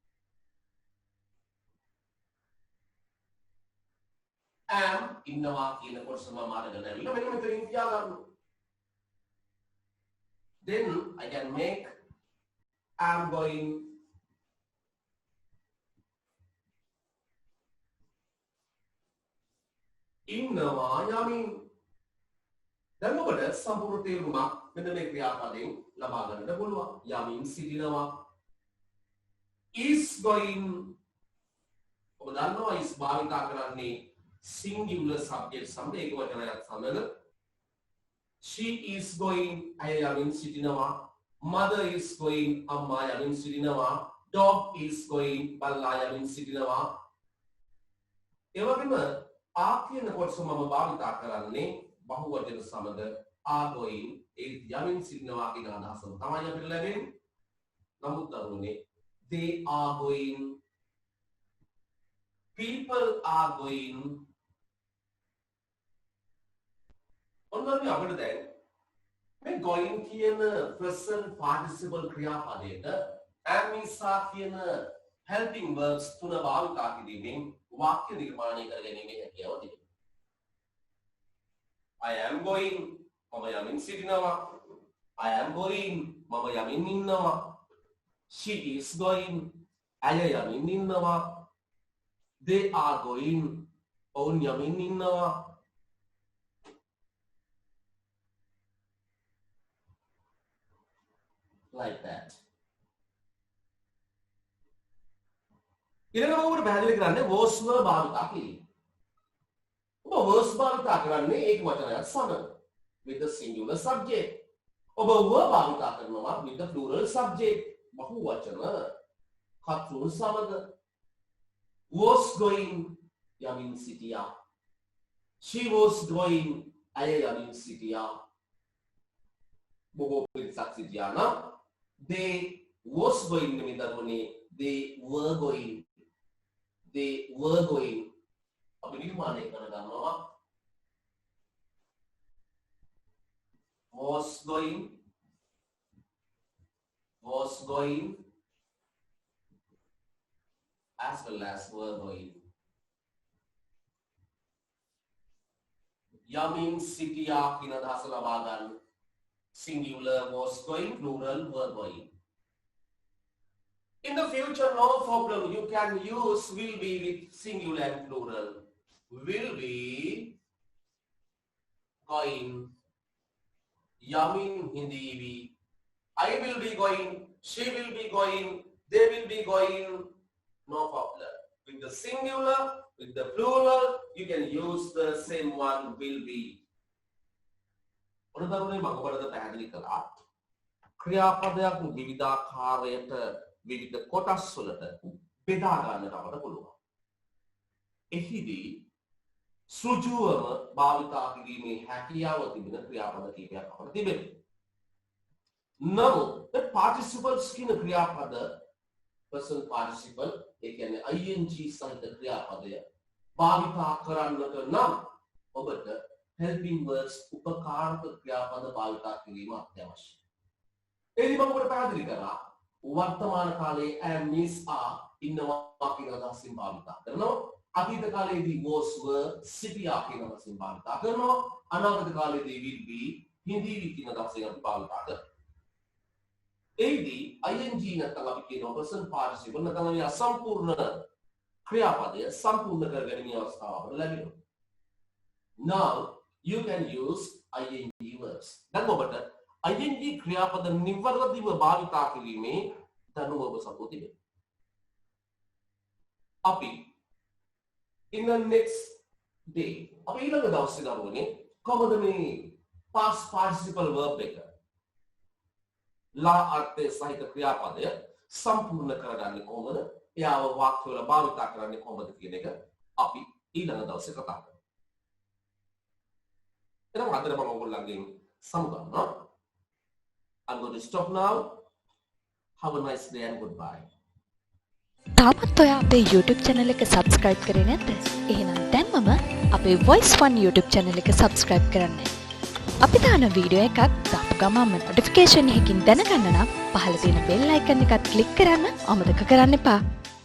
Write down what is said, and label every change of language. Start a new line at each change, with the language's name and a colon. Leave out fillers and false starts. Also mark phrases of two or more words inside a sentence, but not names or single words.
Sinhala: am ඉන්නවා කියන කොටස මම අරගෙන ඇවිල්ලා මෙන්න මෙතනින් තියා ගන්නවා.
English: Then I can make am going
Sinhala: ඉන්නවා යමින්. දැන් ඔබට සම්පූර්ණ තේරුමක් මෙන්න මේ ක්‍රියාපදයෙන් ලබා ගන්නට පුළුවන්. යමින් සිටිනවා.
English: is going
Sinhala: ඔබ දන්නවා is භාවිතා කරන්නේ
English: singular subject
Sinhala: සමග ඒක වචනයක් සමග.
English: She is going
Sinhala: අය යමින් සිටිනවා.
English: Mother is going
Sinhala: අම්මා යමින් සිටිනවා.
English: Dog is going
Sinhala: බල්ලා යමින් සිටිනවා. ඒ වගේම are කියන කොටස මම භාවිතා කරන්නේ බහුවචන සමග
English: are going
Sinhala: ඒ යමින් සිටිනවා කියන අදහසම තමයි අපිට ලැබෙන්නේ. නමුත් දරුවනේ
English: they are going, people are going.
Sinhala: ඔන්නෝනේ අපිට දැන් මේ going කියන
English: present participle
Sinhala: ක්‍රියාපදයට
English: am is are
Sinhala: කියන
English: helping verbs
Sinhala: තුන භාවිතා කිරීමෙන් වාක්‍ය නිර්මාණය කර ගැනීමේ හැකියාව තිබෙනවා.
English: I am going
Sinhala: මම යමින් සිටිනවා.
English: I am going
Sinhala: මම යමින් ඉන්නවා.
English: She is going
Sinhala: ඇය යමින් ඉන්නවා.
English: They are going
Sinhala: ඔවුන් යමින් ඉන්නවා.
English: Like that.
Sinhala: ඊළඟට ඔබට පැහැදිලි කරන්නේ was වල භාවිතා කිරීම. ඔබ was භාවිතා කරන්නේ ඒක වචනයක් සමග
English: with the singular subject.
Sinhala: ඔබ were භාවිතා කරනවා
English: with the plural subject.
Sinhala: බහු වචන කර්තෘ සමග.
English: was going
Sinhala: යමින් සිටියා.
English: She was going
Sinhala: ඇය යමින් සිටියා. බොහෝ පිරිසක් සිටියා නම්
English: they was going
Sinhala: නෙමෙයි දරුවනේ
English: they were going. They were going.
Sinhala: අපි නිර්මාණය කර ගන්නවා
English: was going as well as were going.
Sinhala: යමින් සිටියා කියන අදහස ලබා ගන්න.
English: Singular was going, plural were going. In the future, no problem. You can use will be with singular and plural. Will be going.
Sinhala: යමින් හිඳීවි.
English: I will be going. She will be going. They will be going. No problem. With the singular, with the plural, you can use the same one. Will be.
Sinhala: උදාහරණයක් මම ඔබට පැහැදිලි කළා. ක්‍රියාපදයක් විවිධාකාරයට විවිධ කොටස් වලට බෙදා ගන්නට අපට පුළුවන්. එහිදී සෘජුවම භාවිතා කිරීමේ හැකියාව තිබෙන ක්‍රියාපද කීපයක් අපට තිබෙනවා. නමුත්
English: the participles
Sinhala: කියන ක්‍රියාපද
English: present participle
Sinhala: ඒ කියන්නේ ing සහිත ක්‍රියාපදය භාවිතා කරන්නට නම් ඔබට
English: helping verbs
Sinhala: උපකාරක ක්‍රියාපද භාවිතා කිරීම අත්‍යවශ්‍යයි. එදින මම ඔබට පැහැදිලි කරා වර්තමාන කාලයේ
English: am is are
Sinhala: ඉන්නවා කියන අදහසින් භාවිතා කරනවා. අතීත කාලයේදී
English: was were
Sinhala: සිටියා කියන අදහසින් භාවිතා කරනවා. අනාගත කාලයේදී
English: will be
Sinhala: හිඳීවි කියන අදහසින් අපි භාවිතා කරනවා. එයිදී ing නැත්නම් අපි කියනවා
English: present participle
Sinhala: නැත්නම් මේ අසම්පූර්ණ ක්‍රියාපදය සම්පූර්ණ කර ගැනීමේ අවස්ථාව අපට ලැබෙනවා.
English: Now you can use ing verbs.
Sinhala: දැන් ඔබට ing ක්‍රියාපද නිවැරදිව භාවිතා කිරීමේ දැනුම ඔබ සතු තිබෙනවා. අපි
English: in the next day
Sinhala: අපි ඊළඟ දවසේ දරුවනේ කොහොමද මේ
English: past participle verb
Sinhala: එක ලා අර්ථය සහිත ක්‍රියාපදය සම්පූර්ණ කරගන්නේ කොහොමද? එයාව වාක්‍යවල භාවිතා කරන්නේ කොහොමද කියන එක අපි ඊළඟ දවසේ කතා කරමු. එහෙනම් අදට මම ඔයගොල්ලන්ගෙන් සමුගන්නවා.
English: I'm going to stop now. Have a nice day and goodbye.
Sinhala: තාමත් ඔයා අපේ YouTube channel එක subscribe කරේ නැද්ද? එහෙනම් දැන්මම අපේ Voice One YouTube channel එක subscribe කරන්න. අපි දාන වීඩියෝ එකක් දාපු ගමන්ම notification එකකින් දැනගන්න නම් පහළ තියෙන
English: bell icon
Sinhala: එකත් click කරන්න අමතක කරන්න එපා.